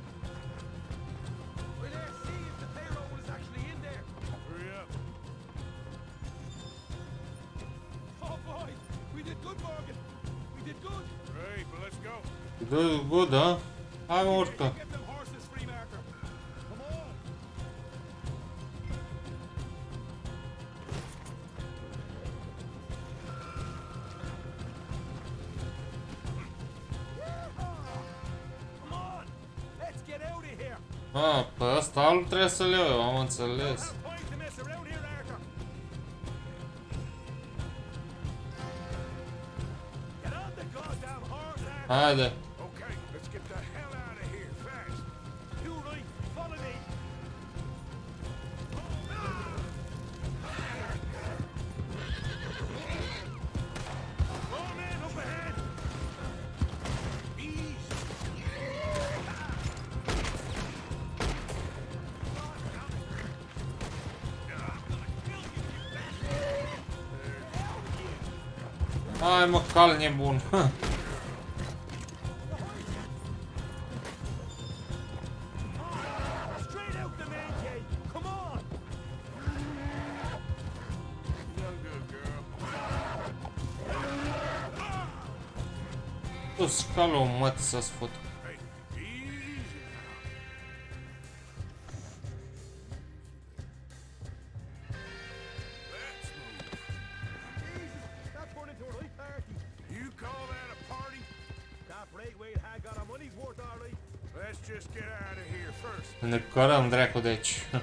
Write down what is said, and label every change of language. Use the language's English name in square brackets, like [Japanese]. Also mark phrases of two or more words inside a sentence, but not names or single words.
[English] We're there, see if the payroll is actually in there. Hurry up. Oh boy, we did good, Morgan. We did good. Hey, but let's go. [Romanian] Bă, da. Hai mă, urcă. [English] Get them horses free, Marker. Come on. Come on! Let's get out of here! [Romanian] A, pe ăsta nu trebuie să le iau, eu am înțeles. [English] Point to mess around here, Marker! Get on the goddamn horse, Marker! [Romanian] Haide. [English] Okay, let's get the hell out of here fast. You right, follow me! Oh man, up ahead. Easy. [Romanian] Hai mă, cal nebun. [English] Straight out the main gate! Come on! Done good, girl. [Romanian] Tu calul mă să-ți fut. [English] Hey, easy now. Let's move. Jesus, that turned into a right party. You call that a party? That Braithwaite had got our money's worth, all right. Let's just get out of here first. [Romanian] Ne cărăm dracu de aici.